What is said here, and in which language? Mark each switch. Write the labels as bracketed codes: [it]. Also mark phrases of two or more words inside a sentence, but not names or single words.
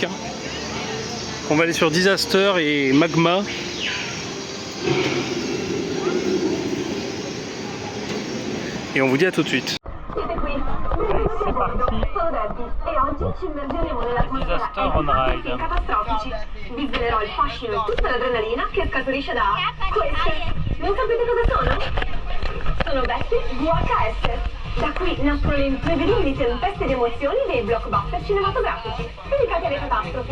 [fr] Hein. On va aller sur Disaster et Magma. Et on vous dit à tout de suite. C'est parti. Disaster on ride. [it] Catastrofici. Vi svelerò il fascino e tutta l'adrenalina che scaturisce da queste. Non sapete cosa sono? Sono bestie VHS. Da qui nascono le imprevedibili tempeste di emozioni dei blockbuster cinematografici dedicati alle catastrofi.